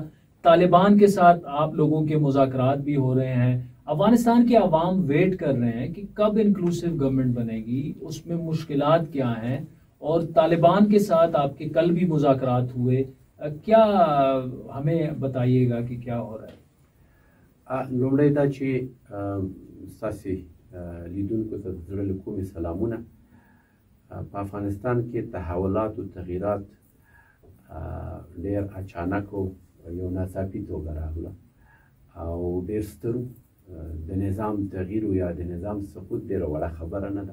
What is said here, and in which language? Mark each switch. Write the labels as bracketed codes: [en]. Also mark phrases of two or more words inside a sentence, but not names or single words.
[ur] طالبان کے ساتھ آپ لوگوں کے مذاکرات بھی ہو رہے ہیں. افغانستان کے عوام ویٹ کر رہے ہیں کہ کب [en] inclusive government [ur] بنے گی، اس میں مشکلات کیا ہیں، اور طالبان کے ساتھ آپ کے کل بھی مذاکرات ہوئے، کیا ہمیں بتائیے گا کہ کیا ہو رہا ہے. [ps] لومړی دا چې ستاسې لیدونکو ته د زړه له کومې سلامونه. په افغانستان کې تحولات او تغییرات ډېر اچانک او یو ناڅاپي توګه راغله او ډېر ستر د نظام تغییر یا د نظام سقوط ډېره وړه خبره نه ده.